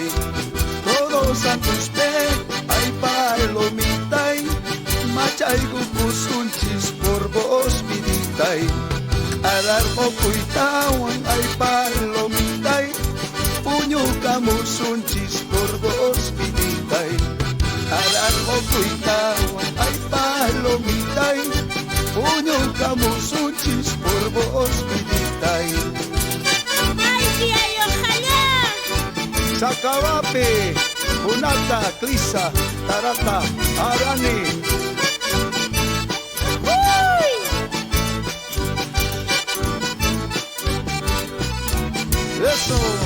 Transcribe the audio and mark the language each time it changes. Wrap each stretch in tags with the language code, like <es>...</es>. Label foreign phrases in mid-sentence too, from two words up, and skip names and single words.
<es>Todos santos</es> <qu>ay palomitay, machay gugusunchis</qu> <es>por vos viditay.</es> <qu>Alar mokuitawan ay palomitay, puño kamusunchis</qu> <es>por vos viditay.</es> <qu>Alar mokuitawan ay palomitay, puño kamusunchis</qu> <es>por vos viditay. Ay, tía, y ojalá. Sacabape, Punata, Clisa, Tarata, Arani. Uy. Eso.</es>